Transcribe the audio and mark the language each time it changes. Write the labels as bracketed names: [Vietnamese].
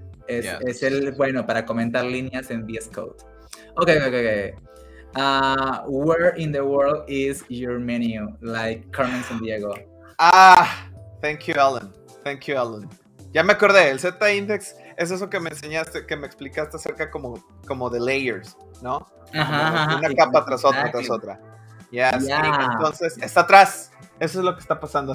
[Spanish] Es el bueno para comentar líneas en VS Code. Okay. [English] Where in the world is your menu? Like Carmen Sandiego. Thank you, Alan. [Spanish] Ya me acordé, el Z-index es eso que me enseñaste, que me explicaste acerca como de layers, ¿no? Ajá. Una capa tras otra. Yes. [English] Yeah. [Spanish] Entonces, está atrás. Eso es lo que está pasando.